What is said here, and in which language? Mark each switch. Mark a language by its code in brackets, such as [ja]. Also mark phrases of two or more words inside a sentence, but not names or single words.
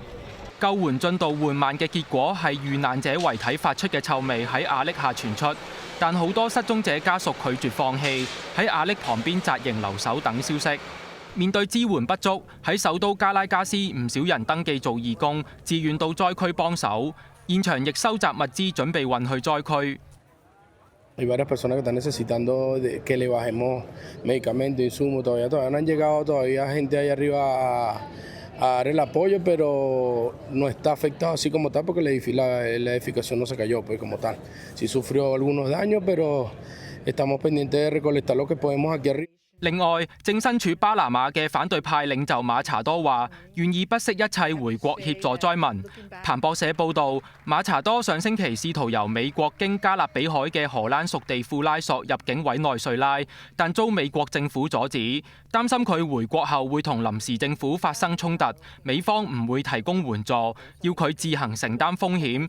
[yue] 救援進度緩慢嘅結果係遇難者遺體發出嘅臭味喺瓦礫下傳出，但好多失蹤者家屬拒絕放棄，喺瓦礫旁邊紮營留守等消息。面對支援不足，喺首都加拉加斯唔少人登記做義工，自願到災區幫手，現場亦收集物資準備運去災區。 [es] Hay varias personas que están necesitando que le bajemos medicamentos, insumos, todavía no han llegado todavía gente ahí arriba a dar el apoyo, pero no está afectado así como tal porque la edificación no se cayó pues como tal. Sí sufrió algunos daños, pero estamos pendientes de recolectar lo que podemos aquí arriba. [yue] 另外，正身處巴拿馬嘅反對派領袖馬查多話，願意不惜一切回國協助災民。彭博社報導，馬查多上星期試圖由美國經加勒比海嘅荷蘭屬地庫拉索入境委內瑞拉，但遭美國政府阻止，擔心佢回國後會同臨時政府發生衝突，美方唔會提供援助，要佢自行承擔風險。